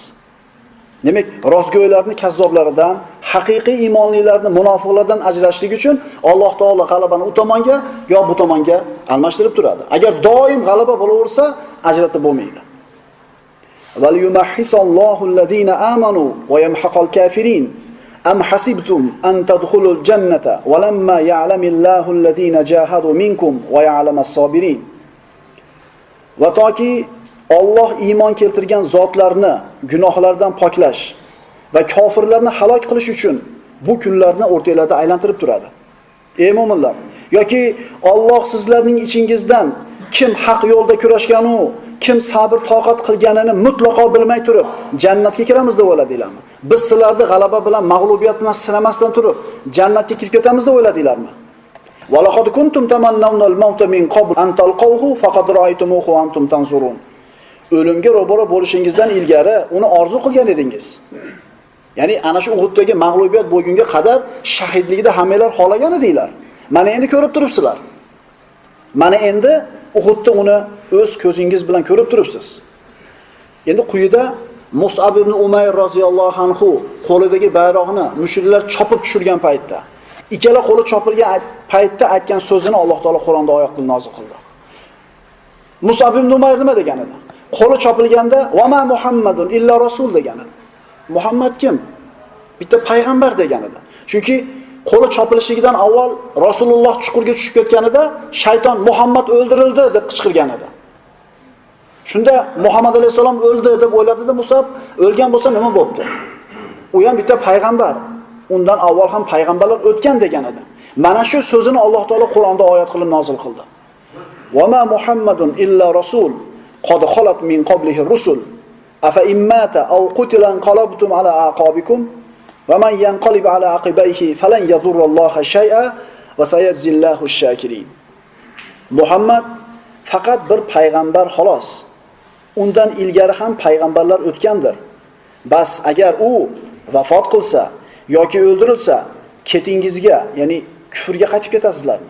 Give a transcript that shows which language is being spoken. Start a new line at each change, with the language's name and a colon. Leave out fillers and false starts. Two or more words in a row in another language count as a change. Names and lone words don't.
Uzbek: Demak, rostgo'ylarni kazzoblaridan, haqiqiy iymonlilarni munofiqlardan ajratishlik uchun Alloh taolo g'alabani u tomonga yo bu tomonga almashtirib turadi. Agar doim g'alaba bo'laversa, ajratib bo'lmaydi.
Arabic: وليمحص الله الذين آمنوا ويمحق الكافرين. أم حسبتم أن تدخلوا الجنة ولما يعلم الله الذين جاهدوا منكم ويعلم الصابرين.
Uzbek: Va toki Alloh iymon keltirgan zotlarni gunohlardan poklash va kofirlarni halok qilish uchun bu kunlarni o'rtalarida aylantirib turadi. Ey mu'minlar, yoki Alloh sizlarning ichingizdan kim haq yo'lda kurashganu, kim sabr toqat qilganini mutlaqo bilmay turib, jannatga kiramiz deb o'yladinglarmi? Biz sizlarni g'alaba bilan, mag'lubiyat bilan sinamasdan turib, jannatga kirib ketamiz deb o'yladinglarmi?
Arabic: ولقد كنتم تمنون الموت من قبل أن تلقوه فقد رأيتموه وأنتم تنظرون.
Uzbek: O'limga ro'baro bo'lishingizdan ilgari uni orzu qilgan edingiz. Ya'ni ana shu Uhuddagi mag'lubiyat bo'lgunga qadar shahidlikda hammalar xolagan edinglar. Mana endi ko'rib turibsizlar. Mana endi Uhudda uni o'z ko'zingiz bilan ko'rib turibsiz. Endi quyida Mus'ab ibn Umayr
Arabic: رضي الله عنه
Uzbek: qo'lidagi bayroqni mushriklar chopib tushirgan paytda, ikkala qo'li chopilgan paytda aytgan so'zini Alloh taolo Qur'onda oyat qilib nozil qildi. Mus'ab ibn Umayr nima degan edi? Qo'li chopilganda
Arabic: "وما محمد إلا رسول"
Uzbek: degan edi. Muhammad kim? Bitta payg'ambar degan edi. Chunki qo'li chopilishidan avval Rasululloh chuqurga tushib ketganida shayton Muhammad o'ldirildi deb qichqirgan edi. Shunda Muhammad alayhisalom o'ldi deb o'yladi-da Musab, o'lgan bo'lsa nima bo'pti? U ham bitta payg'ambar. Undan avval ham payg'ambarlar o'tgan degan edi. Mana shu so'zini Alloh taolo Qur'onda oyat qilib nozil qildi.
Arabic: "وما محمد إلا رسول قد خلت من قبله الرسل أفإن مات أو قتل انقلبتم على أعقابكم ومن ينقلب على عقبيه فلن يضر الله شيئا وسيجزي الله الشاكرين."
Uzbek: Muhammad faqat bir payg'ambar xolos. Undan ilgari ham payg'ambarlar o'tgandir. Bas agar u vafot qilsa yoki o'ldirilsa, ketingizga, ya'ni kufrga qaytib ketasizlarmi?